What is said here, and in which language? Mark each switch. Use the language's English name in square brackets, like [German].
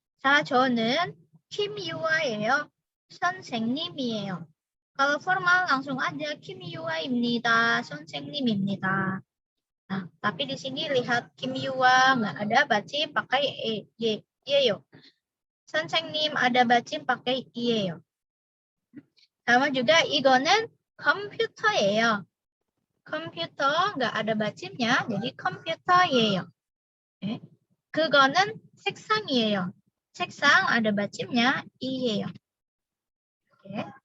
[Korean] 저는 김유아예요. 선생님이에요. [Indonesian] Kalau formal langsung aja 김유아입니다. [Korean] 선생님입니다. [Indonesian] Nah, tapi di sini lihat 김유아 nggak ada 받침 pakai 예요. 선생님 ada 받침 pakai 예요. Sama juga [Korean] 이거는 컴퓨터예요. [Indonesian] 컴퓨터 nggak ada 받침nya, jadi 컴퓨터예요. [Korean] 그거는 책상이에요. [Indonesian] 책상 ada 받침nya iyeyo. Oke.